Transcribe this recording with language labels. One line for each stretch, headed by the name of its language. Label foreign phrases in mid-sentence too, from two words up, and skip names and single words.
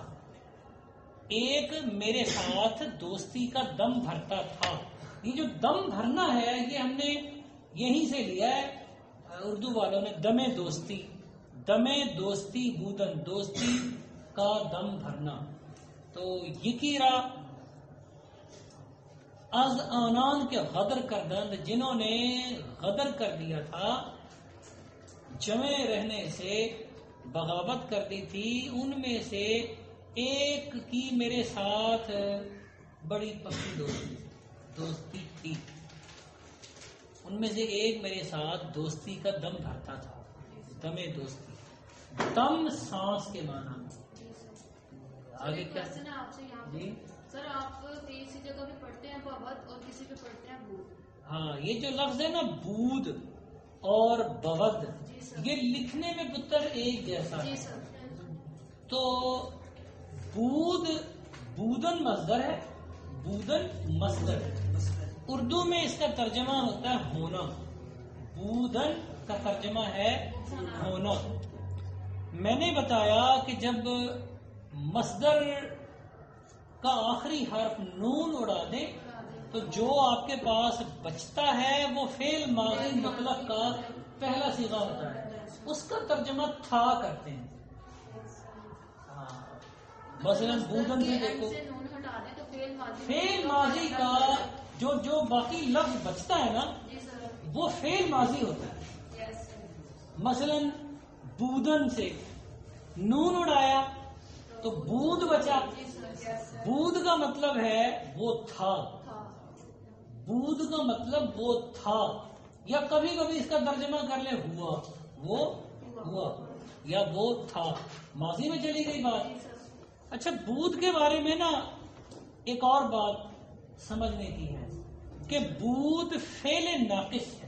Urdu: ایک میرے ساتھ دوستی کا دم بھرتا تھا. یہ جو دم بھرنا ہے یہ ہم نے یہیں سے لیا ہے اردو والوں نے.
Persian: دمے دوستی بودن،
Urdu: دوستی کا دم بھرنا. تو
Persian: یقیرا از آنان کے غدر کردند،
Urdu: جنہوں نے غدر کر دیا تھا، جمع رہنے سے بغاوت کر دی تھی، ان میں سے ایک کی میرے ساتھ بڑی پکی دوستی تھی. ان میں سے ایک میرے ساتھ دوستی کا دم بھرتا تھا.
Persian: دمے دوستی،
Urdu: دم سانس کے معنی میں. آگے کیا آپ سے یہاں جی سر آپ کسی جگہ پہ پڑھتے ہیں بغت اور کسی پہ پڑھتے ہیں بود. ہاں یہ جو لفظ ہے نا بود اور بغد، یہ لکھنے میں پتر ایک جیسا ہے. تو بودن مصدر ہے، بودن مصدر ہے. اردو میں اس کا ترجمہ ہوتا ہے ہونا. بودن کا ترجمہ ہے ہونا. میں نے بتایا کہ جب مصدر کا آخری حرف نون اڑا دیں تو جو آپ کے پاس بچتا ہے وہ فعل ماضی مطلق کا پہلا صیغہ ہوتا ہے. اس کا ترجمہ تھا کرتے ہیں. مثلا بودن سے دیکھو، فعل ماضی کا جو باقی لفظ بچتا ہے نا وہ فعل ماضی ہوتا ہے. مثلا بودن سے نون اڑایا تو بود بچا. بود کا مطلب ہے وہ تھا، بود کا مطلب وہ تھا. یا کبھی کبھی اس کا ترجمہ کر لے ہوا، وہ ہوا یا وہ تھا، ماضی میں چلی گئی بات. اچھا بود کے بارے میں نا ایک اور بات سمجھنے کی ہے کہ بود فعل ناقص ہے.